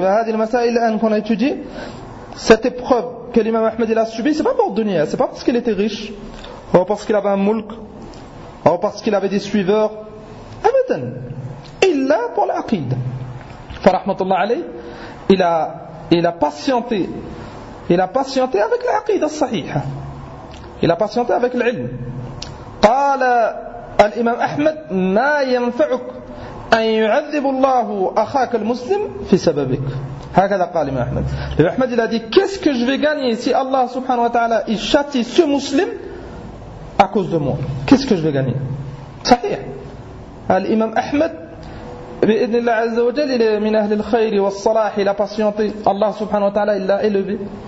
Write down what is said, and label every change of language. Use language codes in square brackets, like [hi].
[fr] Et hadi al-masail qu'on a étudié, cette épreuve que l'imam Ahmed il a subie, ce n'est pas pour dunya, ce n'est pas parce qu'il était riche, ou parce qu'il avait un mulk, ou parce qu'il avait des suiveurs. Abadan. Illa pour l'aqid. Fa rahmatullah alayh, il a patienté. Il a patienté avec l'aqid al-sahih. Il a patienté avec l'ilm. [ar] Qala الإمام أحمد ما ينفعك أن يعذب الله أخاك المسلم في سببك. هكذا قال الإمام أحمد. [fr] الإمام أحمد il a dit qu'est-ce que je vais gagner si Allah subhanahu wa ta'ala il châtie ce muslim à cause de moi, qu'est-ce que je vais gagner. [ar] صحيح. الإمام أحمد بإذن الله عز وجل [fr] il est [ar] من أهل الخير والصلاح, [fr] il a patienté, Allah subhanahu wa ta'ala il l'a élevé.